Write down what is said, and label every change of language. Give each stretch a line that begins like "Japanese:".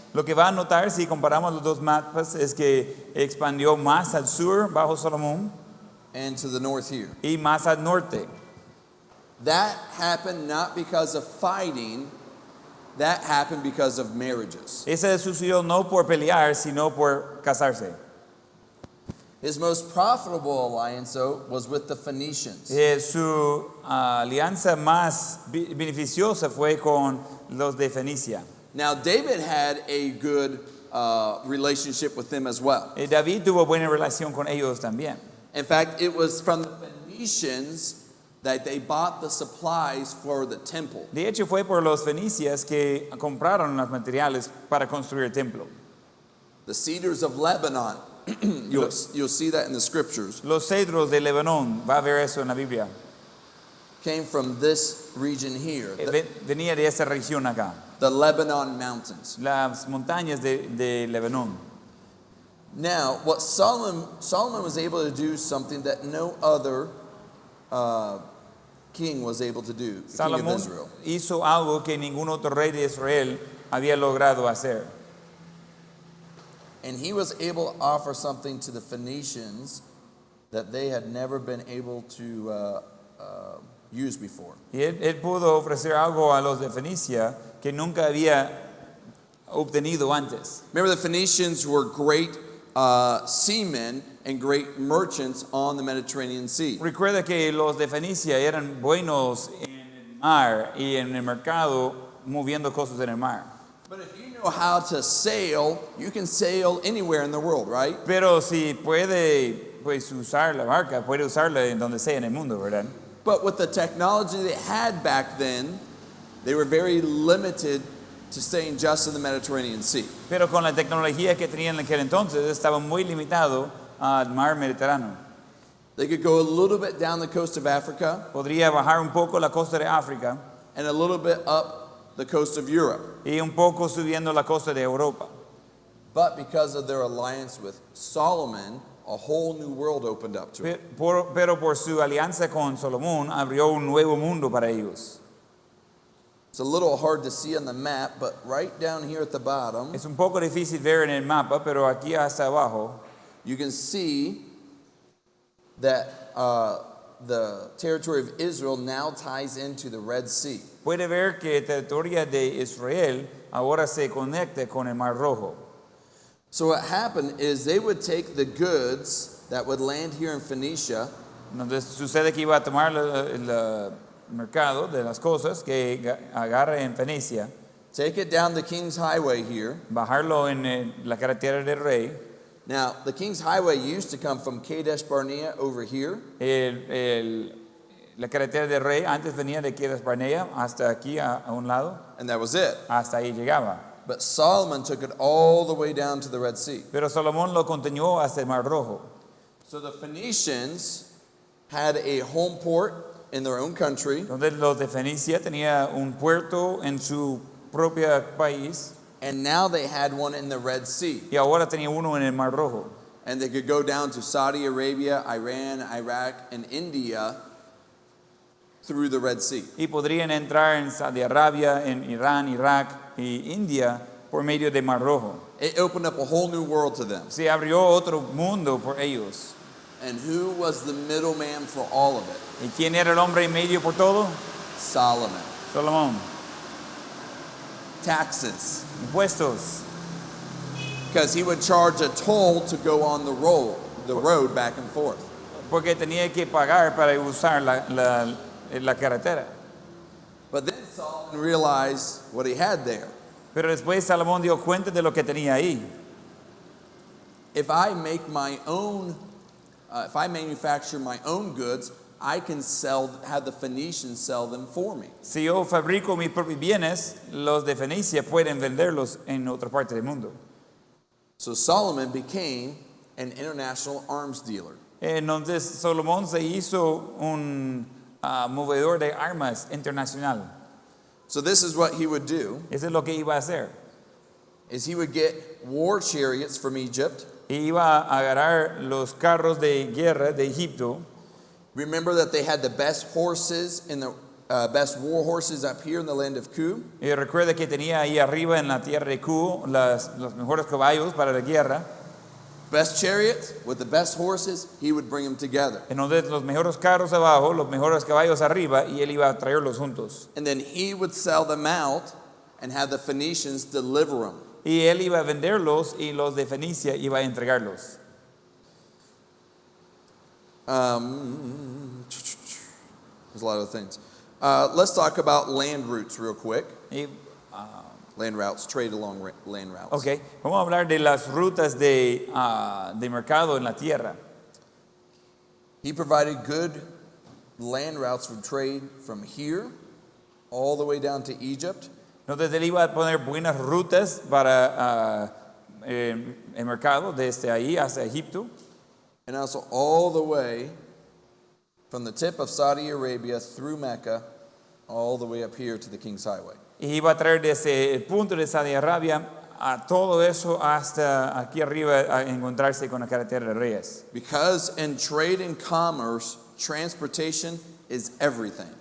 Spanish: Lo que va a notar si comparamos los dos mapas es que expandió más al sur bajo Salomón
English: And to the north here.
Spanish: y más al norte.
English: That happened not because of fighting, that happened because of marriages.
Spanish: Ese sucedió no por pelear, sino por casarse.
English: His most profitable alliance, though, was with the Phoenicians.
Spanish: Su alianza más beneficiosa fue con los de Fenicia.
English: Now, David had a good relationship with them as well.
Spanish: David tuvo buena relación con ellos también.
English: In fact, it was from the Phoenicians that they bought the supplies for the temple.
Spanish: De hecho, fue por los fenicias que compraron los materiales para construir el templo.
English: The cedars of Lebanon, you'll see that in the scriptures,
Spanish: Los cedros de Lebanón, va a ver eso en la Biblia,
English: came from this region here,
Spanish: venía de esa región acá,
English: the Lebanon mountains.
Spanish: las montañas de Lebanón.
English: Now, what Solomon was able to do something that no other king was able to do, the king of
Spanish: Salomón
English: Israel.
Spanish: hizo algo que ningún otro rey de Israel había logrado hacer.
English: And he was able to offer something to the Phoenicians that they had never been able to use before.
Spanish: Y él pudo ofrecer algo a los de Fenicia que nunca había obtenido antes.
English: Remember, the Phoenicians were great seamen and great merchants on the Mediterranean Sea.
Spanish: Recuerda que los de Fenicia eran buenos en el mar y en el mercado moviendo cosas en el mar.
English: But if you know how to sail, you can sail anywhere in the world, right?
Spanish: Pero si puede pues, usar la barca, puede usarla en donde sea en el mundo, ¿verdad?
English: But with the technology they had back then, they were very limited to staying just in the Mediterranean Sea.
Spanish: Pero con la tecnología que tenían en aquel entonces, estaba muy limitado al mar Mediterráneo.
English: They could go a little bit down the coast of Africa
Spanish: Podría bajar un poco la costa de África
English: and a little bit up the coast of Europe.
Spanish: y un poco subiendo la costa de Europa.
English: But because of their alliance with Solomon, a whole new world opened up to it.
Spanish: Pero por su alianza con Salomón, abrió un nuevo mundo para ellos.
English: It's a little hard to see on the map, but right down here at the bottom,
Spanish: Es un poco difícil ver en el mapa, pero aquí hasta abajo,
English: you can see that the territory of Israel now ties into the Red Sea.
Spanish: puede ver que el territorio de Israel ahora se conecta con el Mar Rojo.
English: So what happened is they would take the goods that would land here in Phoenicia,
Spanish: Entonces sucede que iba a tomar el mercado de las cosas que agarra en Fenicia,
English: take it down the King's Highway here.
Spanish: bajarlo en la carretera del rey.
English: Now, the King's Highway used to come from Kadesh Barnea over here,
Spanish: La carretera del rey antes venía de Quedas Barnea hasta aquí a un lado,
English: and that was it.
Spanish: hasta ahí llegaba.
English: But Solomon took it all the way down to the Red Sea.
Spanish: Pero Salomón lo continuó hasta el Mar Rojo.
English: So the Phoenicians had a home port in their own country,
Spanish: Donde los de Fenicia tenía un puerto en su propio país
English: and now they had one in the Red Sea.
Spanish: y ahora tenía uno en el Mar Rojo.
English: And they could go down to Saudi Arabia, Iran, Iraq, and India through the Red Sea.
Spanish: Y podrían entrar en Saudi Arabia, en Irán, Irak y India por medio del Mar Rojo.
English: It opened up a whole new world to them.
Spanish: Se abrió otro mundo por ellos.
English: And who was the middleman for all of it?
Spanish: ¿Y quién era el hombre en medio por todo?
English: Solomon.
Spanish: Salomón.
English: Taxes.
Spanish: Impuestos.
English: because he would charge a toll to go on the road back and forth.
Spanish: porque tenía que pagar para usar la carretera.
English: But then Solomon realized what he had there.
Spanish: Pero después Salomón dio cuenta de lo que tenía ahí.
English: If I make my own, if I manufacture my own goods, I can have the Phoenicians sell them for me.
Spanish: Si yo fabrico mis propios bienes, los de Fenicia pueden venderlos en otra parte del mundo.
English: So Solomon became an international arms dealer.
Spanish: Entonces Salomón se hizo un movedor de armas internacional.
English: So this is what he would do,
Spanish: Eso es lo que iba a hacer.
English: is he would get war chariots from Egypt.
Spanish: Iba a agarrar los carros de guerra de Egipto.
English: Remember that they had the best horses in the best war horses up here in the land of Cu.
Spanish: Y recuerda que tenía ahí arriba en la tierra de Cu los mejores caballos para la guerra.
English: Best chariots with the best horses, he would bring them together.
Spanish: Entonces los mejores carros abajo, los mejores caballos arriba, y él iba a traerlos juntos.
English: And then he would sell them out and have the Phoenicians deliver them.
Spanish: Y él iba a venderlos y los de Fenicia iba a entregarlos.
English: There's a lot of things. Let's talk about land routes real quick.
Spanish: Y,
English: Land routes, trade along land routes.
Spanish: ok, vamos a hablar de las rutas de mercado en la tierra.
English: He provided good land routes for trade from here all the way down to Egypt.
Spanish: Entonces él iba a poner buenas rutas para el mercado desde ahí hasta Egipto.
English: And also all the way from the tip of Saudi Arabia through Mecca, all the way up here to the King's Highway.
Spanish: Y iba a traer desde el punto de Saudi Arabia a todo eso hasta aquí arriba a encontrarse con la carretera de Reyes.
English: Because in trade and commerce, transportation is everything.